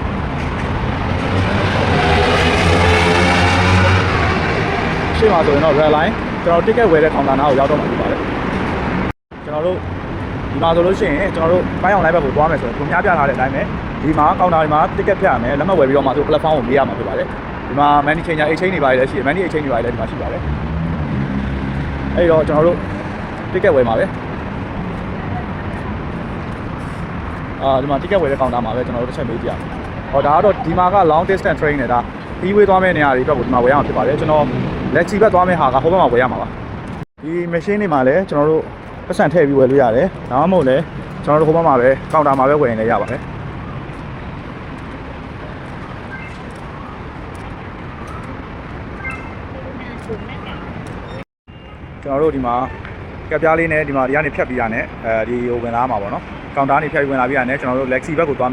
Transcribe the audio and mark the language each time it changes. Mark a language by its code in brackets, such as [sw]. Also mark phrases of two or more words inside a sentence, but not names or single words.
[my] ရှေ့မှာဆိုရင်တော့ [en] red line [my] ကျွန်တော် ticket ဝယ်တဲ့ counter နားကိုရောက်တော့မှာဖြစ်ပါတယ်ကျွန်တော်တို့ဒီမှာဆိုလို့ရှိရင်ကျွန်တော်တို့ပိုင်းအောင် line ဘက်ကိုသွားမယ်ဆိုရင်ကိုများပြထားတဲ့အတိုင်းပဲဒီမှာ counter ဒီမှာ ticket ဖြတ်ရမယ်လက်မှတ်ဝယ်ပြီးတော့မှသူ platform ကိုပေးရမှာဖြစ်ပါတယ်ဒီမှာ [en] money changer exchange [my] တွေပါလည်းရှိတယ် [en] money exchange [my] တွေပါလည်းဒီမှာရှိပါတယ်အဲ့တော့ကျွန်တော်တို့ ticket ဝယ်မှာပဲ ဒီမှာ ticket ဝယ်တဲ့ counter မှာပဲကျွန်တော်တို့တစ်ချက်မေးကြည့်ရအောင်ဒါကတော့ဒီမှာက [en] long distance train [my] နေတာ e-way သွားမယ့်နေရာတွေအတွက်ကိုဒီမှာဝယ်ရမှာဖြစ်ပါတယ်ကျွန်တော် Lexi ဘက်သွားမယ့်ဟာကဟိုဘက်မှာဝယ်ရမှာပါဒီ machine တွေမှာလည်းကျွန်တော်တို့ပတ်စံထည့်ပြီးဝယ်လို့ရတယ်ဒါမှမဟုတ်လည်းကျွန်တော်တို့ဟိုဘက်မှာပဲ counter မှာပဲဝယ်ရင်လည်းရပါတယ် ကျွန်တော်တို့ဒီမှာကပ်ပြားလေးနဲ့ဒီမှာဒီကနေဖြတ်ပြီးတာနဲ့ဒီဟိုဝင်လာမှာပေါ့နော်ကောင်တာနေဖြတ်ဝင်လာပြီးတာနဲ့ကျွန်တော်တို့ Lexi ဘက်ကိုသွားမယ်